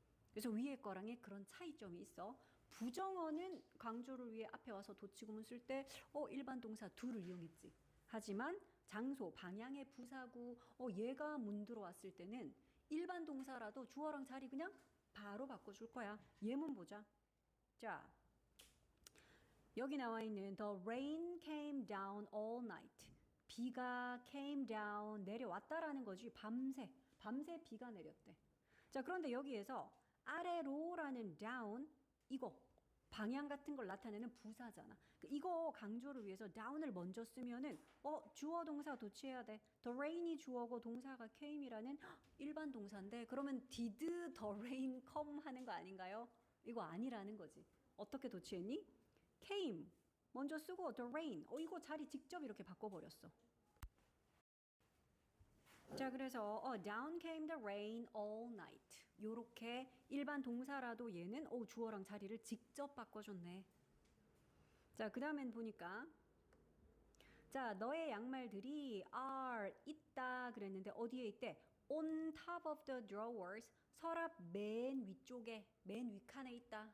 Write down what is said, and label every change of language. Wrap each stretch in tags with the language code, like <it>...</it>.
<ko>그래서 위에 거랑의 그런 차이점이 있어. 부정어는 강조를 위해 앞에 와서 도치구문 쓸 때 일반 동사 do를 이용했지. 하지만 장소, 방향의 부사구 얘가 문 들어왔을 때는 일반 동사라도 주어랑 자리 그냥 바로 바꿔줄 거야. 예문 보자. 자, 여기 나와 있는</ko> <en>The rain came down all night.</en> <ko>비가 came down 내려왔다라는 거지. 밤새 비가 내렸대. 자, 그런데 여기에서 아래로라는 down 이거 방향 같은 걸 나타내는 부사잖아. 이거 강조를 위해서 down을 먼저 쓰면은 주어 동사 도치해야 돼. The rain이 주어고 동사가 came이라는 일반 동사인데 그러면</ko> <en>did the rain come</en> <ko>하는 거 아닌가요? 이거 아니라는 거지. 어떻게 도치했니? came 먼저 쓰고 the rain 이거 자리 직접 이렇게 바꿔버렸어. 자, 그래서</ko> <en>down came the rain all night.</en> <ko>요렇게 일반 동사라도 얘는 주어랑 자리를 직접 바꿔줬네. 자, 그 다음엔 보니까 자, 너의 양말들이 are 있다 그랬는데 어디에 있대?</ko> <en>on top of the drawers.</en> <ko>서랍 맨 위쪽에 맨 윗칸에 있다.</ko>